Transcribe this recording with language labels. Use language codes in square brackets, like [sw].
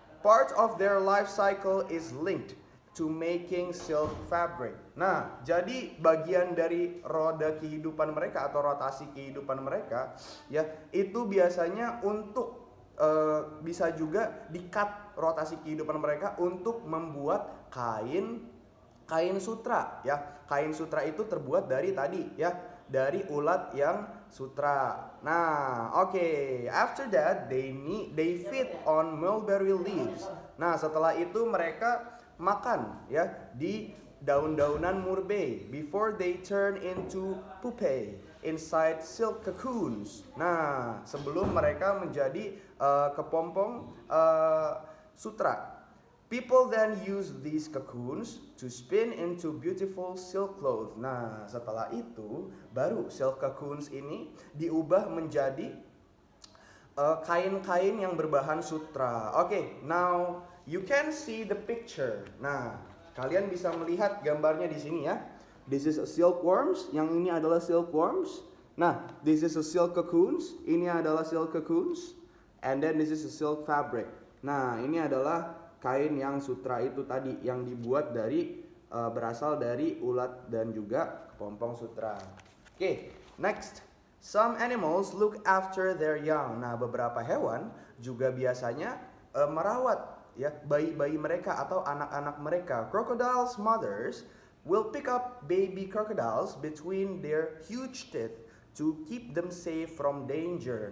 [en] Part of their life cycle is linked to making silk fabric. [id] Nah, jadi bagian dari roda kehidupan mereka atau rotasi kehidupan mereka ya, itu biasanya untuk bisa juga di-cut rotasi kehidupan mereka untuk membuat kain sutra ya. Kain sutra itu terbuat dari tadi ya, dari ulat yang sutra. Nah, oke. [en] After that they feed on mulberry leaves. [id] Nah, setelah itu mereka makan ya di daun-daunan murbei [en] before they turn into pupae inside silk cocoons. [id] Nah, sebelum mereka menjadi kepompong sutra. [en] People then use these cocoons to spin into beautiful silk cloth. [id] Nah, setelah itu baru silk cocoons ini diubah menjadi kain-kain yang berbahan sutra. [en] Oke, now you can see the picture. [id] Nah, kalian bisa melihat gambarnya di sini ya. [en] This is a silkworms, [id] yang ini adalah [en] silkworms. Nah, this is a silk cocoons, [id] ini adalah [en] silk cocoons, and then this is a silk fabric. [id] Nah, ini adalah kain yang sutra itu tadi, yang dibuat dari berasal dari ulat dan juga kepompong sutra. [en] Oke, next. Some animals look after their young. [id] Nah, beberapa hewan juga biasanya merawat ya bayi-bayi mereka atau anak-anak mereka. [en] Crocodiles mothers will pick up baby crocodiles between their huge teeth to keep them safe from danger.